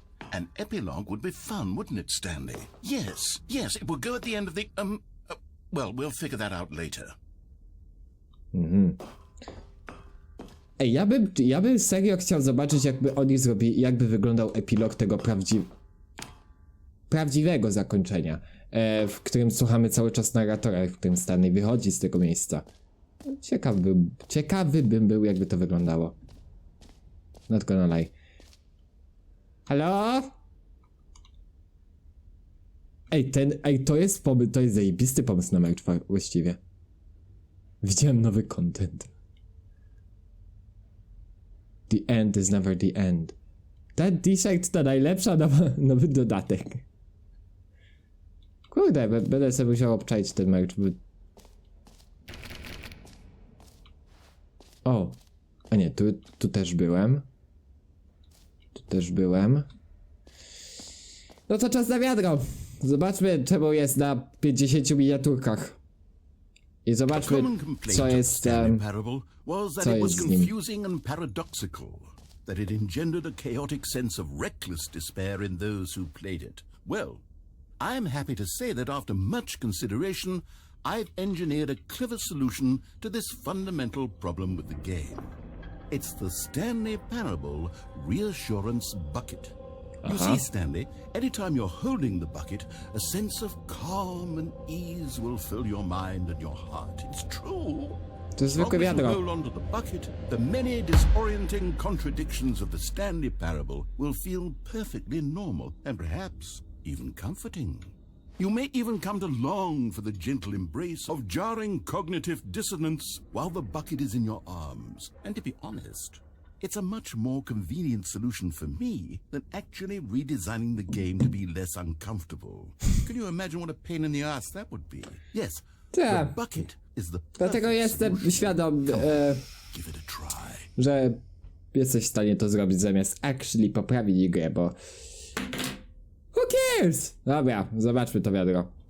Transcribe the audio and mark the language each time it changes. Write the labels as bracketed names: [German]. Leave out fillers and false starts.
[English] An epilogue would be fun, wouldn't it, Stanley? Yes, it will go at the end of the, well, we'll figure that out later. [Polish] Ej, ja bym serio chciał zobaczyć, jakby oni zrobili, jakby wyglądał epilog tego prawdziwego zakończenia, w którym słuchamy cały czas narratora, w którym Stanley wychodzi z tego miejsca. Ciekawy bym był, jakby to wyglądało. [English] Not gonna lie. [Polish] Halo? Ej, to jest pomysł, to jest zajebisty pomysł na merch właściwie. Widziałem nowy content. [English] The end is never the end. [Polish] Ten t-shirt to najlepsza nowy dodatek. Kurde, będę sobie musiał obczaić ten merch. O! A nie, tu też byłem. Tu też byłem. No to czas na wiadro. Zobaczmy, czemu jest na 50 miniaturkach. I zobaczmy, co jest [English] Was that it was confusing and paradoxical, that it engendered a chaotic sense of reckless despair in those who played it. Well, I'm happy to say that after much consideration, I've engineered a clever solution to this fundamental problem with the game. It's the Stanley Parable Reassurance Bucket. You see, Stanley, anytime you're holding the bucket, a sense of calm and ease will fill your mind and your heart. It's true. [Polish] To jest zwykłe [English] As you [Polish] wiadro. [English] roll onto the bucket, the many disorienting contradictions of the Stanley Parable will feel perfectly normal and perhaps even comforting. You may even come to long for the gentle embrace of jarring cognitive dissonance while the bucket is in your arms. And to be honest, it's a much more convenient solution for me than actually redesigning the game to be less uncomfortable. Can you imagine what a pain in the ass that would be? Yes, the bucket is the [Polish] Dlatego jestem świadom, [English] give it a try. [Polish] że jesteś w stanie to zrobić zamiast actually poprawić grę, bo... [English] Who cares? [Polish] Dobra, zobaczmy to wiadro.